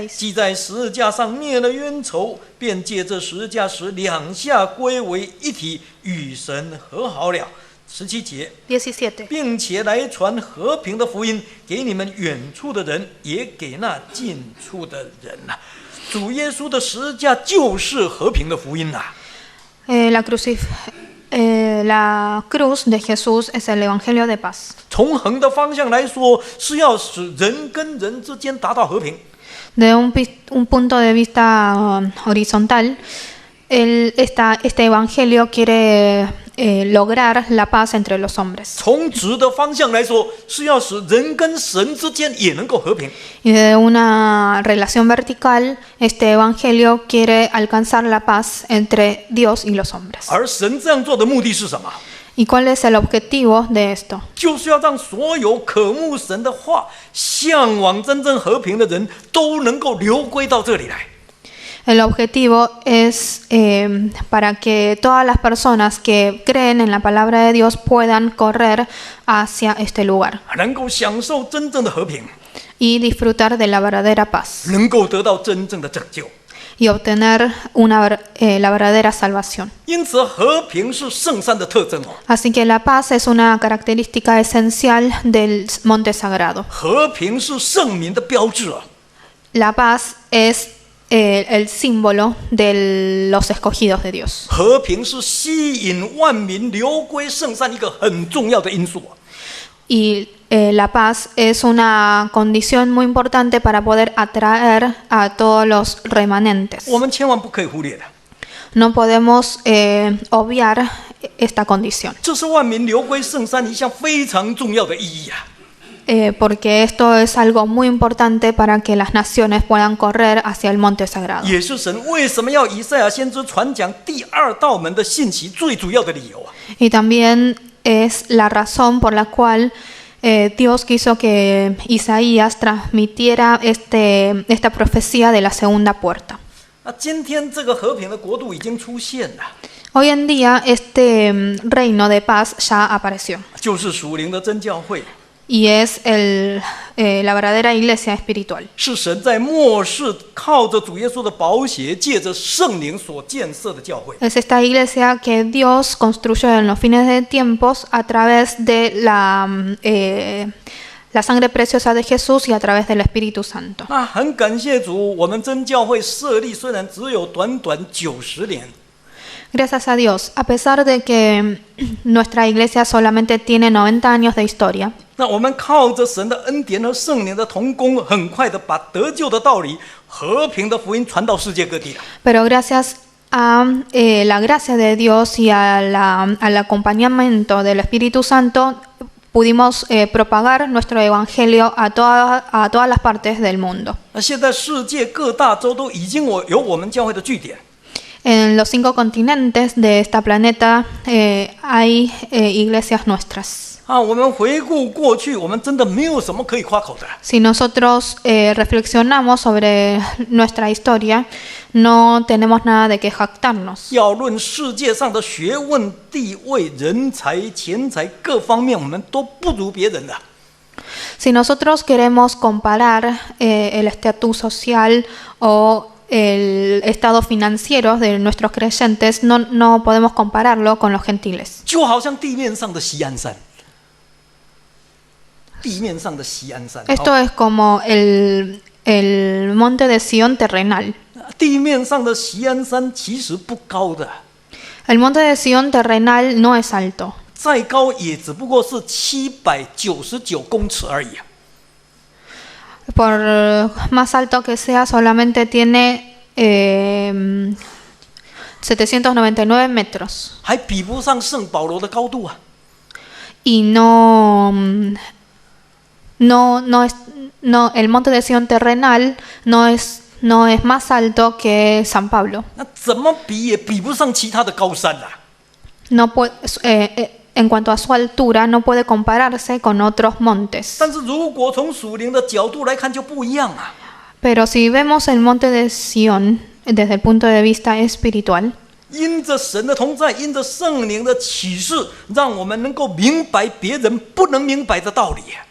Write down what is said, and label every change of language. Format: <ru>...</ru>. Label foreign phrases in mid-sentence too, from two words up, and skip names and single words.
<zh>既在十字架上灭了冤仇，便借着十字架使两下归为一体，与神和好了。17节， 17. 并且来传和平的福音给你们远处的人，也给那近处的人呐、主耶稣的十字架就是和平的福音呐、</zh> <es>La cruz de Jesús es el Evangelio de paz.</es> <zh>从横的方向来说，是要使人跟人之间达到和平。</zh> <es>De un punto de vista horizontal, este Evangelio quiere lograr la paz entre los hombres.</es> <zh>从直的方向来说，是要使人跟神之间也能够和平。</zh> <es>Y de una relación vertical, este Evangelio quiere alcanzar la paz entre Dios y los hombres.</es> <zh>而神这样做的目的是什么？</zh> <es>¿Y cuál es el objetivo de esto?</es> <zh>就是要让所有渴慕神的话、向往真正和平的人都能够流归到这里来。</zh> <es>El objetivo es para que todas las personas que creen en la palabra de Dios puedan correr hacia este lugar</es> <zh>能够享受真正的和平，</zh> <es>y disfrutar de la verdadera paz</es> <zh>能够得到真正的拯救。</zh> <es>y obtener la verdadera salvación.</es> <zh>因此，和平是圣山的特征哦。</zh> <es>Así que la paz es una característica esencial del monte sagrado.</es> <zh>和平是圣民的标志啊。</zh> <es>La paz es el símbolo de los escogidos de Dios.</es> <zh>和平是吸引万民流归圣山一个很重要的因素啊。</zh> <es>Y la paz es una condición muy importante para poder atraer a todos los remanentes.</es> <zh>我们千万不可以忽略的。</zh> <es>No podemos obviar esta condición,</es> <zh>这是万民流归圣山一项非常重要的意义啊。</zh> <es>porque esto es algo muy importante para que las naciones puedan correr hacia el monte sagrado.</es> <zh>也是神为什么要以赛亚先知传讲第二道门的信息最主要的理由啊。</zh> <es>Y también es la razón por la cual Dios quiso que Isaías transmitiera esta profecía de la segunda puerta.</es> <zh>今天这个和平的国度已经出现了，</zh> <es>Hoy en día este reino de paz ya apareció</es> <zh>就是属灵的真教会，</zh> <es>y es la verdadera iglesia espiritual.</es> <zh>是神在末世靠着主耶稣的宝血，借着圣灵所建设的教会。</zh> <es>Es esta iglesia que Dios construyó en los fines de tiempos a través de la sangre preciosa de Jesús y a través del Espíritu Santo.</es> <zh>那很感谢主，我们真教会设立虽然只有短短90年，</zh> <es>Gracias a Dios, a pesar de que nuestra iglesia solamente tiene 90 años de historia,</es> <zh>那我们靠着神的恩典和圣灵的同工，很快的把得救的道理、和平的福音传到世界各地了。</zh> <es>pero gracias a la gracia de Dios y al acompañamiento del Espíritu Santo, pudimos propagar nuestro evangelio a todas las partes del mundo.</es> <zh>那现在世界各大洲都已经有我们教会的据点。</zh> <es>En los 5 continentes de este planeta hay iglesias nuestras.</es> <zh>我们回顾过去，我们真的没有什么可以夸口的。</zh> <es>Si nosotros reflexionamos sobre nuestra historia, no tenemos nada de que jactarnos.</es> <zh>要论世界上的学问、地位、人才、钱财各方面，我们都不如别人的。</zh> <es>Si nosotros queremos comparar el estatus social o el estado financiero de nuestros creyentes, no podemos compararlo con los gentiles.</es> <zh>就好像地面上的锡安山，地面上的锡安山，</zh> <es>Esto es como el monte de Sión terrenal.</es> <zh>地面上的锡安山其实不高的，</zh> <es>El monte de Sión terrenal no es alto.</es> <zh>再高也只不过是799公尺而已。</zh> <es>Por más alto que sea, solamente tiene 799 metros.</es> <zh>还比不上圣保罗的高度啊！</zh> <es>Y el monte de Sión terrenal no es más alto que San Pablo.</es> <zh>那怎么比也比不上其他的高山啊！</zh> <es>No puede, en cuanto a su altura, no puede compararse con otros montes.</es> <zh>但是如果从属灵的角度来看，就不一样啊！</zh> <es>Pero si vemos el monte de Sión desde el punto de vista espiritual,</es> <zh>因着神的同在，因着圣灵的启示，让我们能够明白别人不能明白的道理。</zh>